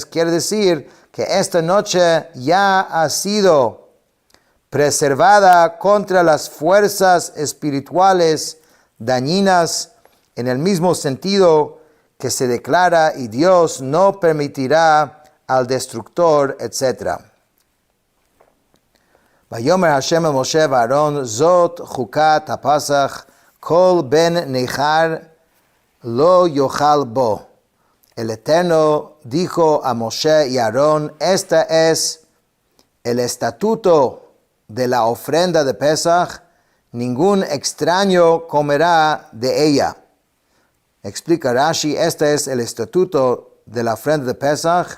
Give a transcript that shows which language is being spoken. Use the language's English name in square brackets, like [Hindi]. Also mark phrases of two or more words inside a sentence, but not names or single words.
[Spanish] Quiere decir que esta noche ya ha sido preservada contra las fuerzas espirituales dañinas, en el mismo sentido que se declara y Dios no permitirá al destructor, etc. [Hebrew] ויאמר ה' אל משה אהרן, זאת חקת הפסח, כל בן נכר לא יאכל בו. [Spanish] El Eterno dijo a Moshe y Aarón, esta es el estatuto de la ofrenda de Pesach, ningún extraño comerá de ella. Explica Rashi, este es el estatuto de la ofrenda de Pesach.